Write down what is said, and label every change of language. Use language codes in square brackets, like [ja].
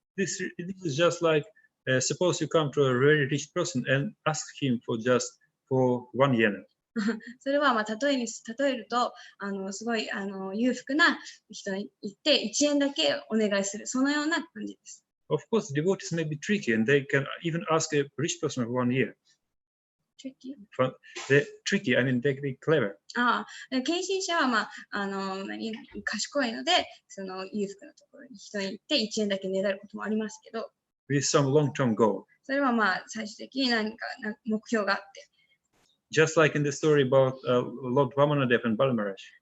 [en] This is just like suppose you come to a very rich person and ask him for 1 yen. [ja] それは例えるとすごい裕福な人に行って1円だけお願いする、そのような感じです。 [en] Of course, devotees may be tricky and they can even ask a rich person for 1 year. tricky? They're tricky, I mean, they're clever. [ja] 献身者は、賢いので、その裕福なところに人に行って1円だけねだることもありますけど、 [en] With some long-term goal. [ja] それは最終的に何か目標があって、 [en] Just like in the story about Lord Vamanadev and Balamaraj.